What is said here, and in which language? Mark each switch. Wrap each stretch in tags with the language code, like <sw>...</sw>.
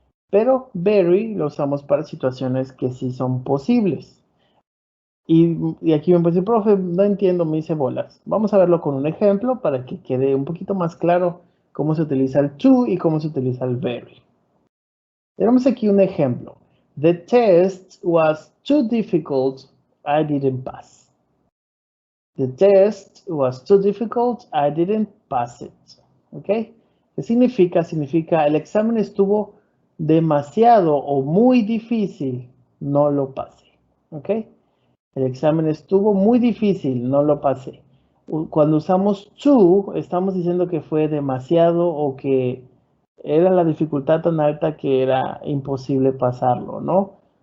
<es>Pero very lo usamos para situaciones que sí son posibles. Y aquí me puede decir, profe, no entiendo, me hice bolas. Vamos a verlo con un ejemplo para que quede un poquito más claro cómo se utiliza el to y cómo se utiliza el very. Tenemos aquí un ejemplo.</es> <en>The test was too difficult, I didn't pass. The test was too difficult, I didn't pass it.</en> <es>¿Ok? ¿Qué significa? Significa el examen estuvo demasiado o muy difícil, no lo pasé. ¿Ok? El examen estuvo muy difícil, no lo pasé. Cuando usamos too, estamos diciendo que fue demasiado o que era la dificultad tan alta que era imposible pasarlo, ¿no?</es>